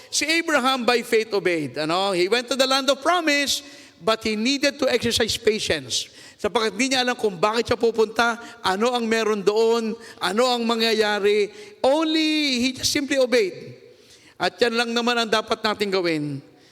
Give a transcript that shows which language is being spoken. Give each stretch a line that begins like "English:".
English: Si Abraham by faith obeyed. He went to the land of promise, but he needed to exercise patience.
Filipino: Sapagkat hindi niya alam kung bakit siya pupunta, ano ang meron doon, ano ang mangyayari.
English: Only, he just simply obeyed.
Filipino: At yan lang naman ang dapat natin gawin.